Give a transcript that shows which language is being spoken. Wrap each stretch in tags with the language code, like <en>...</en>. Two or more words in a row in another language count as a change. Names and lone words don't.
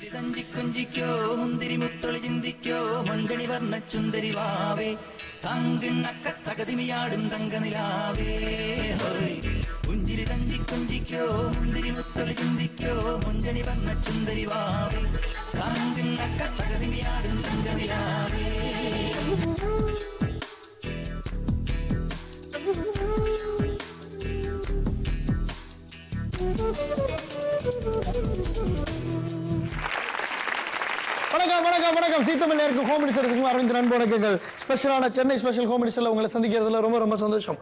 <ml>തഞ്ചി കൊഞ്ചിക്കോ മുന്തിരി മുത്തൊളി ചിന്തിക്കോ മഞ്ചണി വർണ്ണ ചുന്ദരി വാവേ തങ്കിണ്ണക്ക തകതിമിയാടും തങ്കനിലാവേ പുഞ്ചിരി തഞ്ചി കൊഞ്ചിക്കോ മുന്തിരി മുത്തൊളി ചിന്തിക്കോ മഞ്ചണി വർണ്ണ ചുന്ദരി വാവേ തങ്കിണ്ണക്ക തകതിമിയാടും തങ്കനിലാവേ</ml> <ta>வணக்கம் வணக்கம் வணக்கம் சீத்தமிழ் நேருக்கு ஹோம் மினிஸ்டர் அரவிந்த் நண்பர்கள் ஸ்பெஷலான சென்னை ஸ்பெஷல் ஹோம் மினிஸ்டர்ல உங்களை சந்திக்கிறதுல ரொம்ப ரொம்ப சந்தோஷம்.</ta>